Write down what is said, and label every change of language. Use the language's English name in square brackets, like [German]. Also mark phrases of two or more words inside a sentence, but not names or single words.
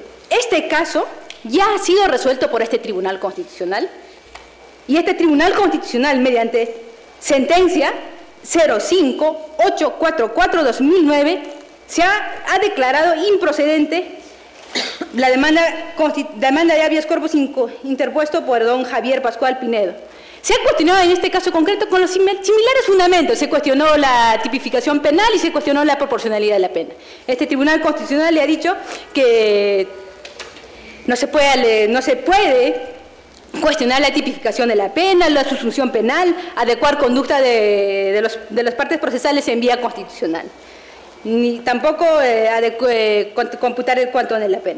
[Spanish] Este caso ya ha sido resuelto por este Tribunal Constitucional, y este Tribunal Constitucional, mediante sentencia 05844-2009, ha declarado improcedente la demanda de [Latin] habeas corpus [Spanish] interpuesto por don Javier Pascual Pinedo. Se ha cuestionado en este caso concreto con los similares fundamentos. Se cuestionó la tipificación penal y se cuestionó la proporcionalidad de la pena. Este Tribunal Constitucional le ha dicho que no se puede cuestionar la tipificación de la pena, la suscripción penal, adecuar conducta de las partes procesales en vía constitucional, ni tampoco computar el cuanto de la pena.